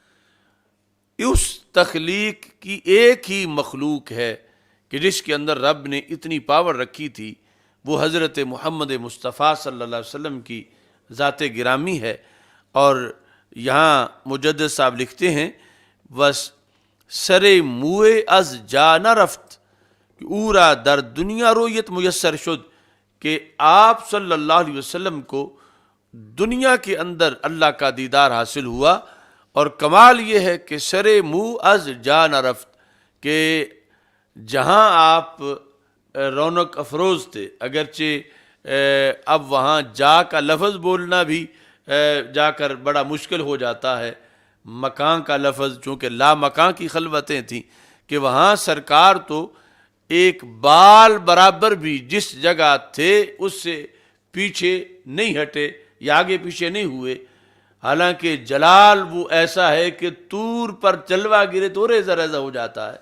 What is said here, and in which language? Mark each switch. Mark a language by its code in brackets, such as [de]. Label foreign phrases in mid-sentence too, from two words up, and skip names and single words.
[ur] اس تخلیق کی ایک ہی مخلوق ہے کہ جس کے اندر رب نے اتنی پاور رکھی تھی، وہ حضرت محمد مصطفیٰ صلی اللہ علیہ وسلم کی ذات گرامی ہے۔ اور یہاں مجدد صاحب لکھتے ہیں [fa] بس سرے موئے از جا نہ رفت کہ اورا در دنیا رویت میسر شد، [ur] کہ آپ صلی اللہ علیہ وسلم کو دنیا کے اندر اللہ کا دیدار حاصل ہوا، اور کمال یہ ہے کہ [fa] سرے منہ از جا نہ رفت، [ur] کہ جہاں آپ رونق افروز تھے، اگرچہ اب وہاں جا کا لفظ بولنا بھی جا کر بڑا مشکل ہو جاتا ہے، مکان کا لفظ چونکہ لا مکان کی خلوتیں تھیں، کہ وہاں سرکار تو ایک بال برابر بھی جس جگہ تھے اس سے پیچھے نہیں ہٹے یا آگے پیچھے نہیں ہوئے، حالانکہ جلال وہ ایسا ہے کہ طور پر جلوہ گرے تو ریزہ ریزہ ہو جاتا ہے۔